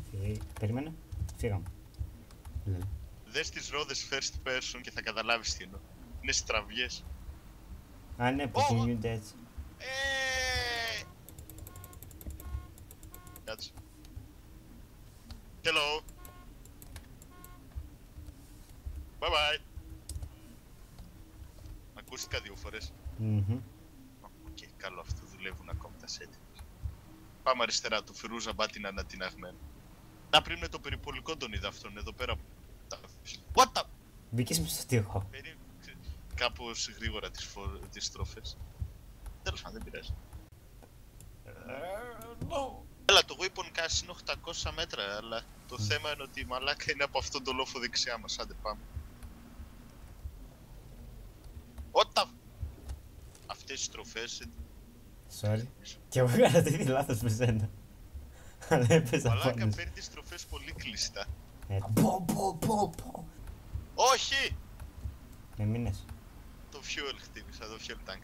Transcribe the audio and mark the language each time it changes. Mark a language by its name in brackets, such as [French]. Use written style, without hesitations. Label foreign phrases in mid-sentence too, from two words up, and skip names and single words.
[Greek] Περίμενε. Φύγαμε. Δες τις ρόδες [English] first person [Greek] και θα καταλάβεις τι εννοώ. Είναι στραβιές. Α, ναι, που κινούνται έτσι. Κάτσε. [English] Hello. Bye bye. [Greek] Ακούστηκα 2 φορές. Οκ, καλό αυτό, δουλεύουν ακόμη τα settings. Πάμε αριστερά, το Φιρούζα μπάτι είναι ανατιναγμένο. Να πριν με το περιπολικό τον είδα αυτόν εδώ πέρα. [English] What the... [Greek] Μπήκες μες στο τοίχο. Κάπως γρήγορα τις στροφές. Τέλος πάντων, δεν πειράζει. Έλα, το Weapon Cache είναι 800 μέτρα, αλλά το θέμα είναι ότι η μαλάκα είναι από αυτόν τον λόφο δεξιά μας. Άντε πάμε. [English] What the... [Greek] Αυτές οι στροφές... Sorry. Και εγώ έκανα το ίδιο λάθος με σένα. Αλλά έπαιζα μαλάκα πόνος. παίρνει τις στροφές πολύ κλειστά. Πω. Όχι! Με μήνες. Το fuel χτύπησα, το [English] fuel tank.